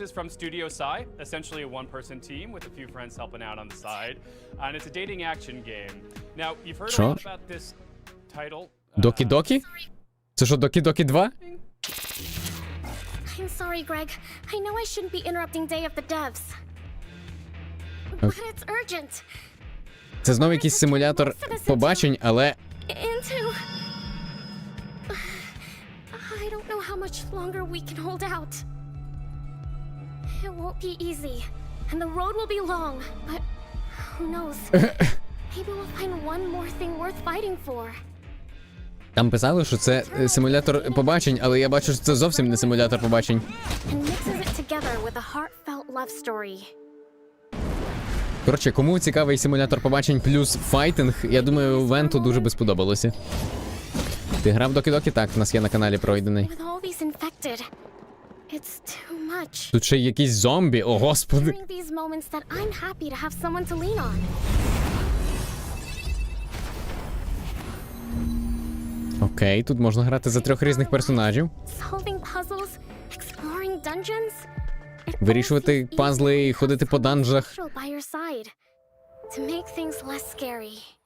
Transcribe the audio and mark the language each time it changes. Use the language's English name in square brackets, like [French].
[English] Studio Psy, essentially a one-person team with a few friends helping out on the side. And it's a dating action game. Now, you've heard a lot about this title. [Ukrainian] Докі-докі? Це що, Докі-докі 2? [English] I'm sorry, Greg. I know I shouldn't be interrupting Day of the Devs. But it's urgent. [Ukrainian] Це знову якийсь симулятор побачень, але... [English] Into... I don't know how much longer we can hold out. It won't be easy, and the road will be long, but who knows? Maybe we'll find one more thing worth fighting for. [Ukrainian] Там писали, що це симулятор побачень, але я бачу, що це зовсім не симулятор побачень. [English] And mixes it together with a heartfelt love story. [Ukrainian] Коротше, кому цікавий симулятор побачень плюс файтинг, я думаю, Венту дуже би сподобалося. Ти грав Докі-докі? Так, в нас є на каналі пройдений. [English] With all these infected, it's too much. [Ukrainian] Тут ще й якісь зомбі, о господи. [English] During these moments that I'm happy to have someone to lean on. [Ukrainian] Окей, тут можна грати за 3 різних персонажів. [English] Solving puzzles, exploring dungeons. [Ukrainian] Вирішувати пазли і ходити по данжах. [English] By your side to make things less scary.